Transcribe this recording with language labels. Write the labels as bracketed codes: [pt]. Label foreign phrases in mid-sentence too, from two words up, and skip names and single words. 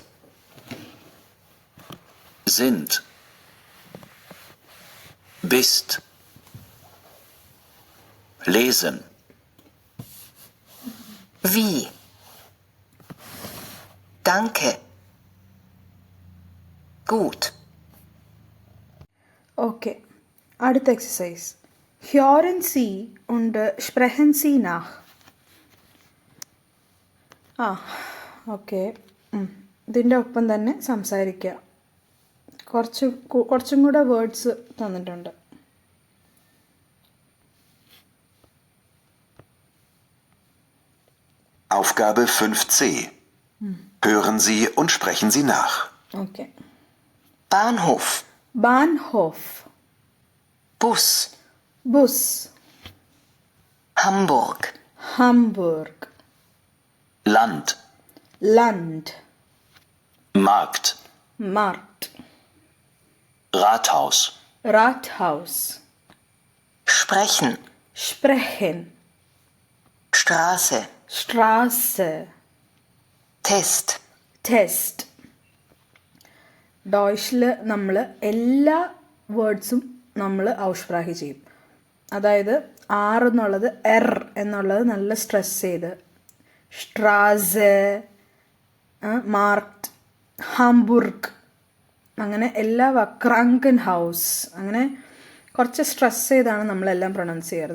[de] Sind. Bist. Lesen. Wie. Danke. Gut. [ml] Okay. അടുത്ത എക്സസൈസ്. [de] Hören Sie und sprechen Sie nach. [en] ഓക്കെ. [ml] ഇതിൻ്റെ ഒപ്പം തന്നെ സംസാരിക്കുക. കുറച്ചും കൂടെ വേർഡ്സ് തന്നിട്ടുണ്ട്. [de] Aufgabe 5c. Hören Sie und sprechen Sie nach. [en] Okay. [de] Bahnhof. Bahnhof. Bus. Bus. Hamburg. Hamburg. Land. Land. Markt. Markt. Rathaus. Rathaus. Sprechen. Sprechen. Straße. Straße. Test. Test. [ml] ഡോയ്ഷിൽ നമ്മൾ എല്ലാ വേർഡ്സും നമ്മൾ ഔഷ്പ്രാഹ്യ ചെയ്യും. അതായത് ആർ എന്നുള്ളത് എർ എന്നുള്ളത് നല്ല സ്ട്രെസ് ചെയ്ത്, [de] Straße, Markt, Hamburg, [ml] അങ്ങനെ എല്ലാ ക്രാങ്കൻ ഹൗസ്, അങ്ങനെ കുറച്ച് സ്ട്രെസ് ചെയ്താണ് നമ്മളെല്ലാം പ്രൊണൗൺസ് ചെയ്യാറ്.